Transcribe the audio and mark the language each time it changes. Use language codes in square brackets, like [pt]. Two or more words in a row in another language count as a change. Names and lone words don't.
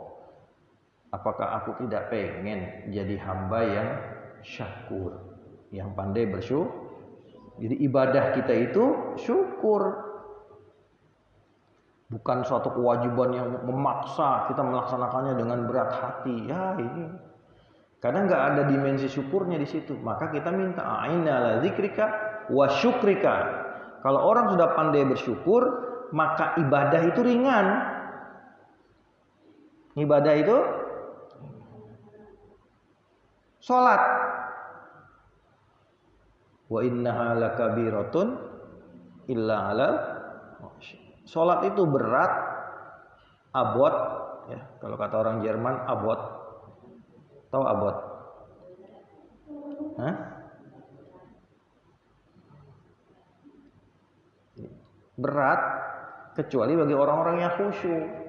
[id] Apakah aku tidak pengen jadi hamba yang syakur, yang pandai bersyukur? Jadi ibadah kita itu syukur, bukan suatu kewajiban yang memaksa kita melaksanakannya dengan berat hati. Ya ini, karena nggak ada dimensi syukurnya di situ. Maka kita minta [ar] أعنا على ذكرك وشكرك. [id] Kalau orang sudah pandai bersyukur, maka ibadah itu ringan. Ibadah itu salat. [ar] وإنها لكبيرة إلا على. [id] Salat itu berat, abot ya. Kalau kata orang Jerman abot. Tahu abot? Hah? Berat kecuali bagi orang-orang yang khusyuk.